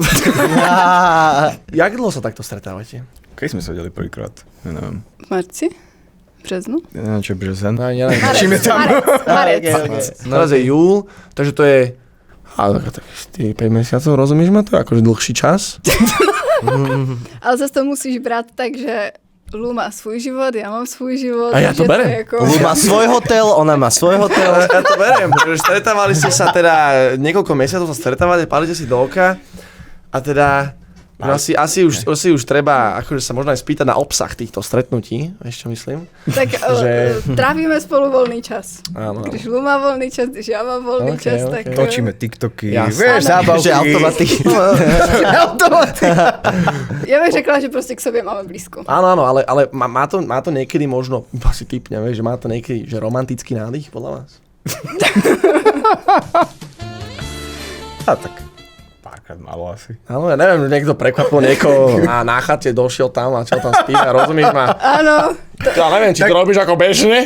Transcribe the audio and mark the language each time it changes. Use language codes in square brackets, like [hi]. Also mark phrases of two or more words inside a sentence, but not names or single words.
[sk] Jak dlho sa takto stretávate? Keď sme sa videli prvýkrát, ja neviem. V marci? Březnu? Ja neviem, čo je březen. No, ja neviem. Čím je tam? Marec. Teraz je júl, takže to je... tak 5 mesiacov, rozumieš ma to? Akože dlhší čas. [cs] Ale zase to musíš brát tak, že Lu má svůj život, já mám svůj život. [sk] A ja to že berem. [cs] je jako... [sk] Lu má svoj hotel, ona má svoj hotel. Ja to beriem, pretože stretávali ste sa teda, niekoľko mesiacov sa stretávali, palíte si do oka a teda asi už treba akože sa možno aj spýtať na obsah týchto stretnutí, vieš čo myslím? Tak Že- [cs] trávíme spolu volný čas. [sk] Áno. [cs] Když Lu má volný čas, když já mám volný Ok, čas, ok. tak... Točíme TikToky, [sk] Jasné. vieš, zábavky. Že automaty. [cs] Já bych řekla, že prostě k sobě máme blízko. [sk] Áno, ale má to niekedy možno, iba si typnem, vieš, že má to niekedy, že romantický nádych podľa vás? A tak párkrát malo asi. Áno, ja neviem, niekto prekvapil niekoho a na chate došiel tam a čo tam spíva, rozumieš ma? [cs] Ano, [sk] Ja neviem, či to robíš ako bežne?